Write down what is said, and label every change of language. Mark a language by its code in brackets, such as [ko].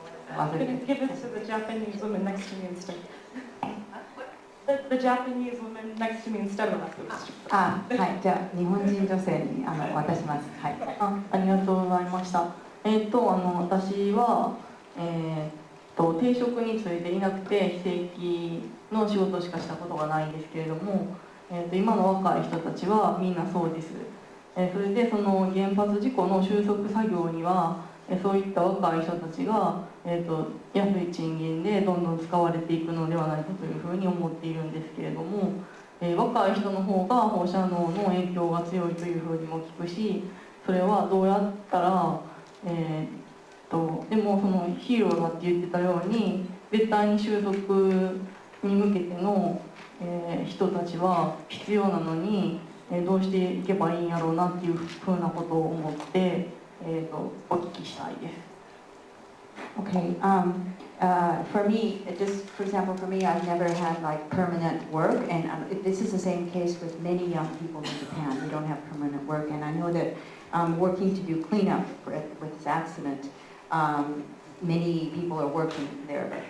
[en] I'm going to give it to the Japanese woman next to me instead. The Japanese woman next to me instead of us. [ja] はい、じゃあ日本人女性に渡します。はい。ありがとうございました。私は定職に就いていなくて非正規の仕事しかしたことがないんですけれども、今の若い人たちはみんなそうです。それでその原発事故の収束作業にはそういった若い人たちが、安い賃金でどんどん使われていくのではないかというふうに思っているんですけれども、若い人の方が放射能の影響が強いというふうにも聞くし、それはどうやったら、でもそのヒーローだって言ってたように絶対に収束に向けての、人たちは必要なのに、どうしていけばいいんやろうなっていうふうなことを思って、お聞きしたいです。 [en] Okay. For me, just for example, for me, I've never had like permanent work, and this is the same case with many young people in Japan. They don't have permanent work, and I know that working to do cleanup with this accident, many people are working there.